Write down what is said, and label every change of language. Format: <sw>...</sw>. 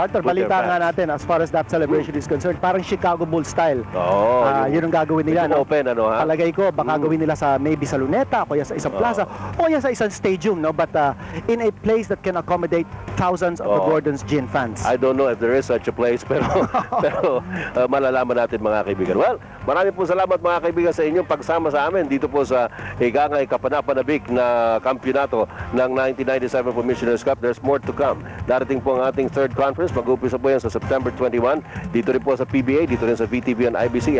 <en>Partner,</en> <tl>balita nga natin,</tl> <en>as far as that celebration is concerned, parang Chicago Bulls style.</en> <tl>Yun ang gagawin nila. No?</tl> <en>Open,</en> <tl>Palagay ko, baka gawin nila maybe sa Luneta, o sa isang plaza, o sa isang stadium, no?</tl> <en>But in a place that can accommodate thousands of the Gordon's Gin fans. I don't know if there is such a place,</en> <tl>pero malalaman natin, mga kaibigan. Well, marami po salamat, mga kaibigan, sa inyong pagsama sa amin dito po sa higangay kapanapanabik na kampyonato ng 1997 Commissioner's Cup.</tl> <en>There's more to come.</en> <tl>Darating po ang ating third conference. Mag-umpisa po yan sa September 21. Dito rin po sa PBA, dito rin sa VTV and IBC.</tl>